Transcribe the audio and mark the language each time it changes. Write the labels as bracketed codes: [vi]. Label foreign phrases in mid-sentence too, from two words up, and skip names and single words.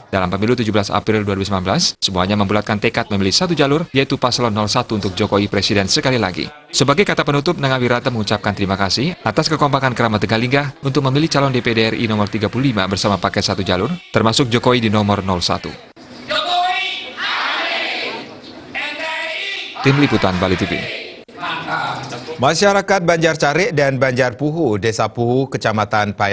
[id] Dalam pemilu 17 April 2019, semuanya membulatkan tekad memilih satu jalur, yaitu paslon 01 untuk Jokowi Presiden sekali lagi. Sebagai kata penutup, Inengah Wirata mengucapkan terima kasih atas kekompakan kerama Tegalinggah untuk memilih calon DPD RI nomor 35 bersama paket satu jalur, termasuk Jokowi di nomor 01. Tim Liputan Bali TV. Masyarakat Banjar Carik dan Banjar Puhu, Desa Puhu, Kecamatan Paya